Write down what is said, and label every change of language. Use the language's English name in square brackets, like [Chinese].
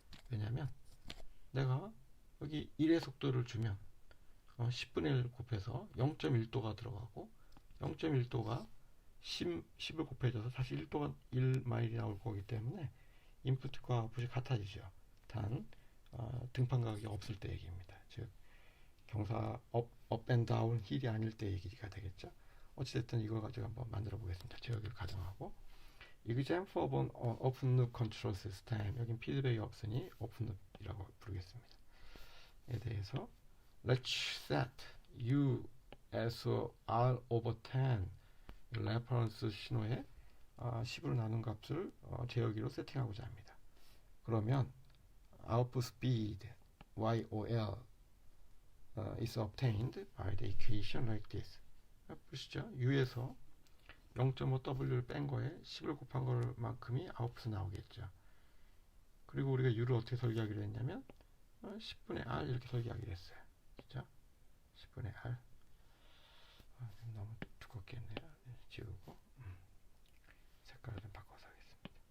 [Korean] 왜냐하면 내가 여기 1의 속도를 주면 10분의 1 곱해서 0.1도가 들어가고 0.1도가 10을 곱해줘서 다시 1도가 1마일이 나올 거기 때문에 인풋과 아웃풋이 같아지죠. 단 등판 가격이 없을 때 얘기입니다. 즉 경사 [English] up and down [Korean] 힐이 아닐 때 얘기가 되겠죠. 어찌됐든 이걸 가지고 한번 만들어 보겠습니다. 제어기를 가정하고 [English] example of an open loop control system. [Korean] 여긴 피드백이 없으니 open loop이라고 부르겠습니다. 에 대해서 [English] let's set u as r over 10 [Korean] 레퍼런스 신호에 10으로 나눈 값을 제어기로 세팅하고자 합니다. [English] 그러면 output speed YOL is obtained by the equation like this. [Korean] 보시죠. U에서 0.5W를 뺀 거에 10을 곱한 것만큼이 아웃풋이 나오겠죠. 그리고 우리가 U를 어떻게 설계하기로 했냐면 10분의 R 이렇게 설계하기로 했어요. 그죠? 10분의 R. 너무 두껍게 했네요. 지우고 색깔을 좀 바꿔서 하겠습니다.